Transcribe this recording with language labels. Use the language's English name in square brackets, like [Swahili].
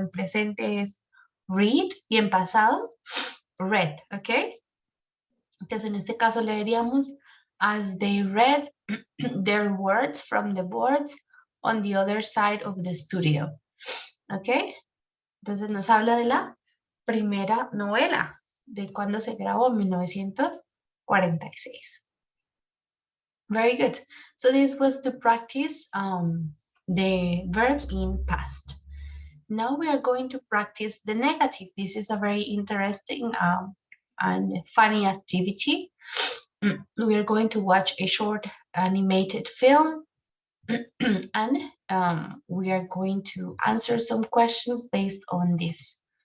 [Spanish] En presente es read y en pasado read. [English] Okay. [Spanish] Entonces, en este caso leeríamos, [English] as they read their words from the boards on the other side of the studio. ¿Ok? [Spanish] Entonces nos habla de la primera novela, de cuando se grabó en 1946. [English] Very good. So this was to practice the verbs in past. Now we are going to practice the negative. This is a very interesting and funny activity. We are going to watch a short animated film and we are going to answer some questions based on this.